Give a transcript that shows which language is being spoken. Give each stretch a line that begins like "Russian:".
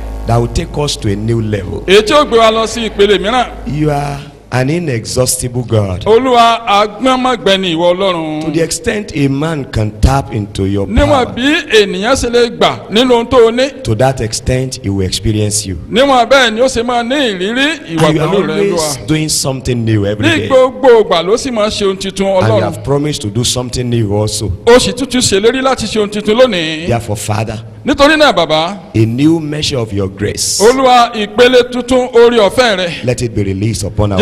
English: that will take us to a new level.
Yoruba: Èyí tí ó gbé wa lọ sí ìpele mìíràn.
English: You are an inexhaustible God.
Yoruba: Olúwa agbọ́nmọ́gbẹ́ni ìwọ Ọlọ́run.
English: To the extent a man can tap into your
Yoruba: Níwọ̀n
English: power,
Yoruba: bí ènìyàn ṣe lè gbà nínú ohun tó o ní.
English: to that extent he will experience you.
Yoruba: Níwọ̀n bẹ́ẹ̀ ni ó ṣe máa ní ìrírí ìwà
English: And you are
Yoruba: pẹ̀lú rẹ̀ Olúwa.
English: always doing something new every
Yoruba: Ní
English: day.
Yoruba: gbogbo ìgbà ló sì máa ṣe ohun tuntun
English: And you
Yoruba: Ọlọ́run.
English: have promised to do something new also.
Yoruba: Ó sì tútù ṣèlérí láti ṣe ohun tuntun lónìí.
English: Therefore, Father,
Yoruba: Nítorí náà bàbá,
English: a new measure of your grace,
Yoruba: Olúwa ìpele tuntun orí ọ̀fẹ́ rẹ̀.
English: let it be released upon our